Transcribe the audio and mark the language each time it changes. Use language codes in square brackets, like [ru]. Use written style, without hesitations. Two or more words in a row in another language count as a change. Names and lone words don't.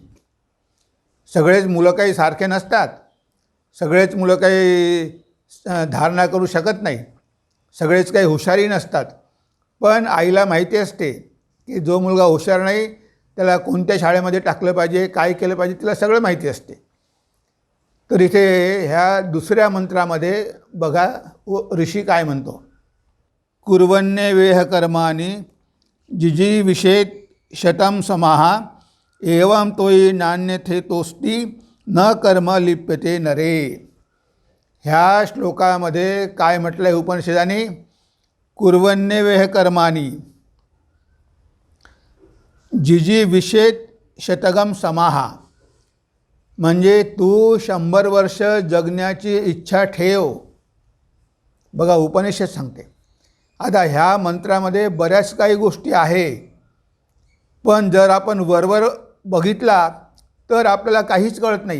[mr] सगळेच मुलं काही सारखे नसतात, सगळेच मुलं काही धारणा करू शकत नाही, सगळेच काही हुशारी नसतात. पण आईला माहिती असते की जो मुलगा हुशार नाही त्याला कोणत्या शाळेमध्ये टाकलं पाहिजे, काय केलं पाहिजे, तिला सगळं माहिती असते. तर इथे ह्या दुसऱ्या मंत्रामध्ये बघा ऋषी काय म्हणतो, [sa] कुर्वन्ये वेह कर्माणि जिजीविषेत शतं समाहा एवं तोयी नान्यथेतोस्ति न कर्म लिप्यते नरे. [mr] ह्या श्लोकामध्ये काय म्हटलं आहे उपनिषदाने, [sa] कुर्वन्ये वेह कर्माणि जिजीविषेत शतगम समाहा, [mr] म्हणजे तू 100 वर्ष जगण्याची इच्छा ठेव. बघा उपनिषद सांगते. आता ह्या मंत्रामध्ये बऱ्याच काही गोष्टी आहे, पण जर आपण वरवर बघितला तर आपल्याला काहीच कळत नाही.